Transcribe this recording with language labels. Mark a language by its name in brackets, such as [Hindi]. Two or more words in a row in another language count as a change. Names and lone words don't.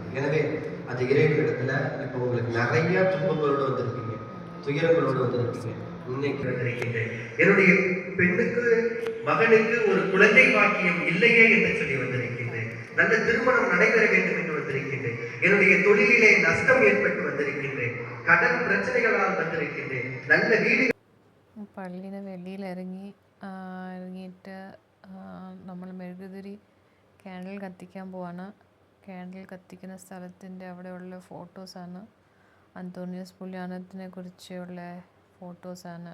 [Tamil] எனவே அந்த இறைவனிடத்துல இப்போ உங்களுக்கு நிறைய துன்பங்களோடு வந்திருப்பீங்க, துயரங்களோடு வந்திருப்பீங்க. இன்னைக்கு வந்திருக்கின்றேன், என்னுடைய பெண்ணுக்கு மகனுக்கு ஒரு குழந்தை பாக்கியம் இல்லையே என்று சொல்லி வந்திருக்கின்றேன். நல்ல திருமணம் நடைபெற வேண்டும் என்று வந்திருக்கின்றேன். என்னுடைய தொழிலிலே நஷ்டம் ஏற்பட்டு வந்திருக்கின்றேன். [Malayalam] കടൽ പ്രശ്നങ്ങളാൽ വന്നിരിക്കുന്നത്. നല്ല വീട് പള്ളിയുടെ വെളിയിൽ ഇറങ്ങിയിട്ട് നമ്മൾ മെഴുകുതിരി ക്യാൻഡിൽ കത്തിക്കാൻ പോവാണ്. ക്യാൻഡിൽ കത്തിക്കുന്ന സ്ഥലത്തിൻ്റെ അവിടെയുള്ള ഫോട്ടോസാണ്. അന്തോണിയസ് പുണ്യാളനെ കുറിച്ചുള്ള ഫോട്ടോസാണ്.